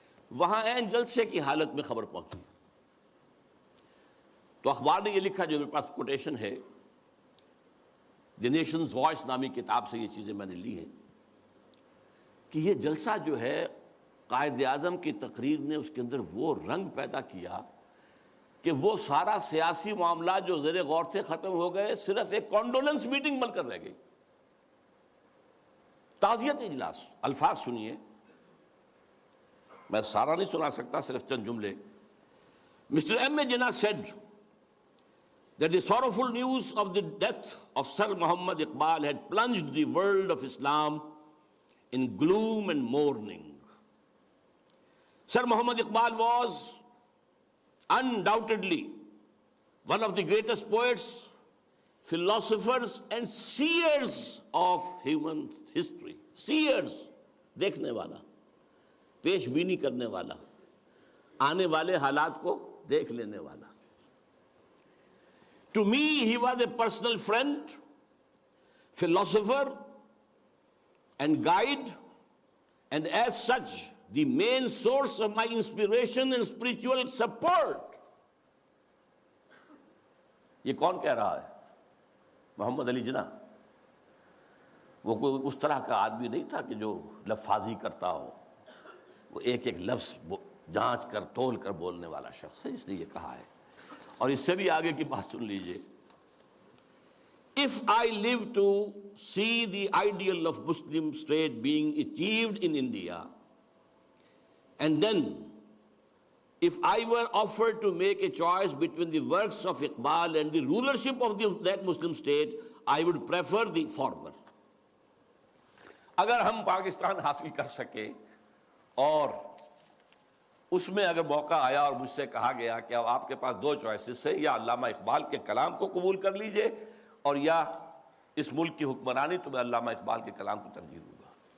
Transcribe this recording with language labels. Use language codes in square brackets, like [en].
[ur] وہاں عین جلسے کی حالت میں خبر پہنچی تو اخبار نے یہ لکھا، جو میرے پاس کوٹیشن ہے، دی نیشنز وائس نامی کتاب سے یہ چیزیں میں نے لی ہیں، کہ یہ جلسہ جو ہے قائد اعظم کی تقریر نے اس کے اندر وہ رنگ پیدا کیا کہ وہ سارا سیاسی معاملات جو زیر غور تھے ختم ہو گئے، صرف ایک کانڈولنس میٹنگ بن کر رہ گئی. تعزیت اجلاس. الفاظ سنیے، میں سارا نہیں سنا سکتا، صرف چند جملے. [en] Mr. M. A. Jinnah said that the sorrowful news of the death of Sir Muhammad Iqbal had plunged the world of Islam in gloom and mourning. Sir Muhammad Iqbal was undoubtedly one of the greatest poets, philosophers and seers of human history. [ur] Seers, دیکھنے والا، پیش بینی کرنے والا، آنے والے حالات کو دیکھ لینے والا. [en] To me, he was a personal friend, philosopher, and guide, and as such, the main source of my inspiration and spiritual support. [ur] یہ کون کہہ رہا ہے؟ محمد علی جناح. وہ کوئی اس طرح کا آدمی نہیں تھا کہ جو لفاظی کرتا ہو، وہ ایک ایک لفظ جانچ کر تول کر بولنے والا شخص ہے، اس نے یہ کہا ہے. اور اس سے بھی آگے کی بات سن لیجئے. [en] If I live to see the ideal of Muslim state being achieved in India, and then if I were offered to make a choice between the works of Iqbal and the rulership of that Muslim state, I would prefer the former. [ur] اگر ہم پاکستان حاصل کر سکے اور اس میں اگر موقع آیا اور مجھ سے کہا گیا کہ اب آپ کے پاس دو چوائسز ہے، یا علامہ اقبال کے کلام کو قبول کر لیجئے اور یا اس ملک کی حکمرانی، تو میں علامہ اقبال کے کلام کو ترجیح دوں گا.